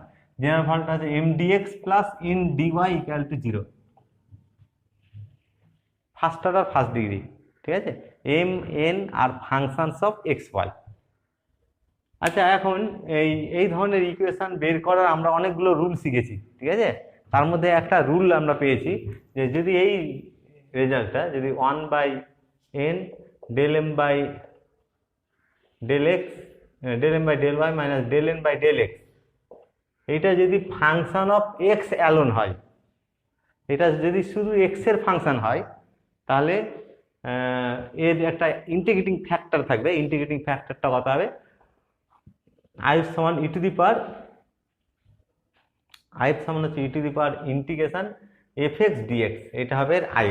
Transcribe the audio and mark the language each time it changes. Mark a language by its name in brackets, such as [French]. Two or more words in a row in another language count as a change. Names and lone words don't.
[Bangla] জেনারেল ফর্মটা হচ্ছে mdx [English] plus n dy equal to [Bangla] 0, [English] first order first degree, [Bangla] ঠিক আছে, এম এন আর [English] functions of x y. [Bangla] আচ্ছা, এখন এই ধরনের ইকুয়েশন বের করার আমরা অনেকগুলো রুল শিখেছি, ঠিক আছে। তার মধ্যে একটা রুল আমরা পেয়েছি যে যদি এই রেজাল্টটা যদি [English] 1/n del m by del x del m by del y মাইনাস del n by del x, [Bangla] এইটা যদি [English] function of x alone [Bangla] হয়, এটা যদি শুধু এক্স এর ফাংশন হয়, তাহলে এর একটা [English] integrating factor [Bangla] থাকবে। ইন্টিগ্রেটিং ফ্যাক্টরটা কত হবে? i সমান [English] e to the power integration fx dx, [Bangla] এটা হবে i।